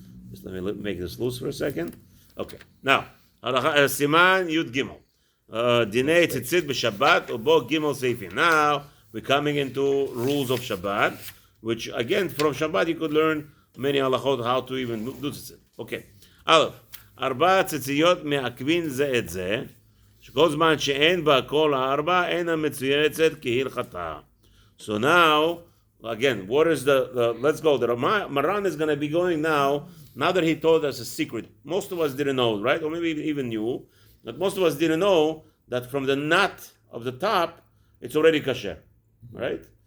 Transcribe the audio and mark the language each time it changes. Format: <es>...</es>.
<en>Just let me make this loose for a second. Okay. Now, Siman Yud Gimel.</en> <he>Dinei tzitzit b'Shabbat ubo Gimel seifin.</he> <en>Now we're coming into rules of Shabbat, which again from Shabbat you could learn many halachot how to even do tzitzit. Okay. Aleph.</en> <he>4 ציציות מעכבין זה את זה, שכל זמן שאין בה כל 4 אינה מצויצת כהלכתה.</he> <en>So now, again, what is let's go. The Maran is going to be going now that he told us a secret. Most of us didn't know, right? Or maybe even knew, but most of us didn't know that from the knot of the top, it's already kasher, right?</en>